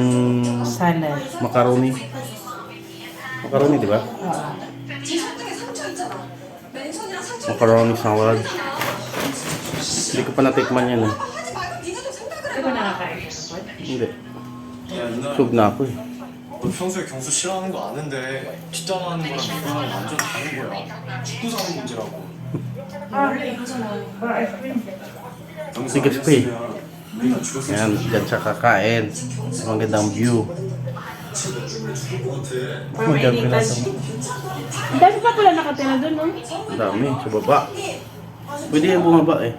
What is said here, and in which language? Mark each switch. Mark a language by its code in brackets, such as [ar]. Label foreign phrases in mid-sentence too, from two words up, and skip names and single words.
[tl] Salad. macaroni. Macaroni di ba? Macaroni salad. Hindi ko pa natikman yan eh. Hindi ko nakakain. Hindi. Sub na ako eh. [ko] 너 평소에 경수 싫어하는 거 아는데 뒷담화하는 거랑 이거랑 완전 다른 거야. 축구 사는 문제라고. [tl] Tigas pa eh. Yan, dyan siya kakain. Magandang view. Pamainitan. Ang dami pa pala nakatira doon, no? Ang dami, sa baba. Pwede yan bumaba eh.